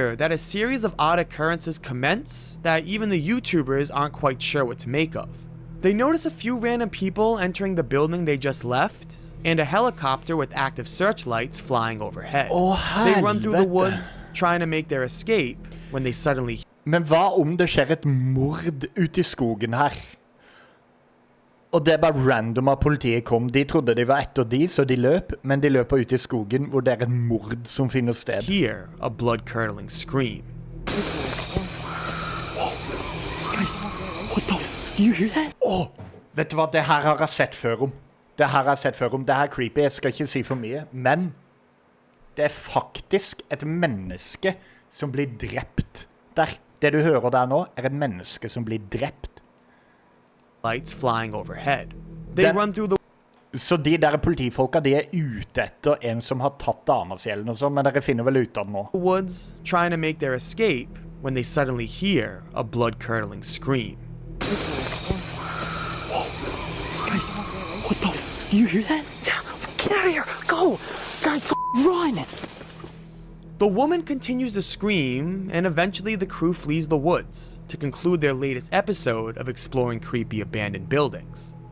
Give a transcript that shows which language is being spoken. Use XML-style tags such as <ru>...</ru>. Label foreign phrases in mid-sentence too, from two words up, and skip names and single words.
<en>here that a series of odd occurrences commence that even the YouTubers aren't quite sure what to make of. They notice a few random people entering the building they just left, and a helicopter with active searchlights flying overhead. They run through the</en> <no>helvete.</no> <en>woods, trying to make their escape, when they suddenly</en> <no>Men hva om det skjer et mord ute i skogen her? Og det er bare random at politiet kom. De trodde de var etter de, så de løp, men de løper ut i skogen hvor det er et mord som finner sted.</no> <en>hear a blood-curdling scream.</en> <no>Vet du hva, det her har jeg sett før om. Det her har jeg sett før om. Det her er creepy, jeg skal ikke si for mye, men det er faktisk et menneske som blir drept der. Det du hører der nå er et menneske som blir drept.</no> <en>Lights flying overhead. They That- run through the</en> <no>Så de der politifolka, de ute etter en som har tatt dama si eller noe sånt, men dere finner vel ut av det nå.</no> <en>Woods trying to make their escape when they suddenly hear a blood-curdling scream. Guys, what the f? You hear that? Yeah, get out of here! Go! Guys, run! The woman continues to scream, and eventually the crew flees the woods to conclude their latest episode of exploring creepy abandoned buildings.</en>